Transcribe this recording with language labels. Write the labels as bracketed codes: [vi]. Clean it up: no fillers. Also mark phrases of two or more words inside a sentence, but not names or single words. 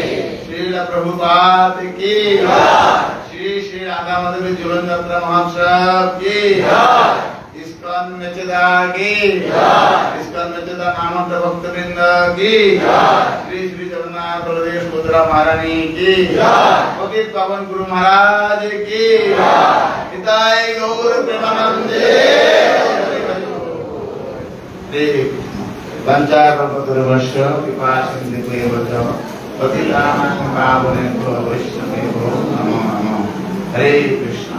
[bn] শ্রীল প্রভুপাদ কি জয়, শ্রী শ্রী রাধা মাধব জীবন যাত্রা মহোৎসব কি জয়, ইস্কন মেচেদা কি জয়, ইস্কন মেচেদা নামন্ত ভক্তবৃন্দ কি জয়, শ্রী শ্রী জগন্নাথ বলদেব সুভদ্রা মহারানী কি জয়, পতিত পাবন গুরু মহারাজ কি জয়, নিতাই গৌর প্রেমানন্দে। [sa] বঞ্চা কল্পতরুভ্যশ্চ কৃপা সিন্ধুভ্যেব পতিতানাং পাবনেভ্যো বৈষ্ণবেভ্যো নমো নমঃ। [bn] হরে কৃষ্ণ।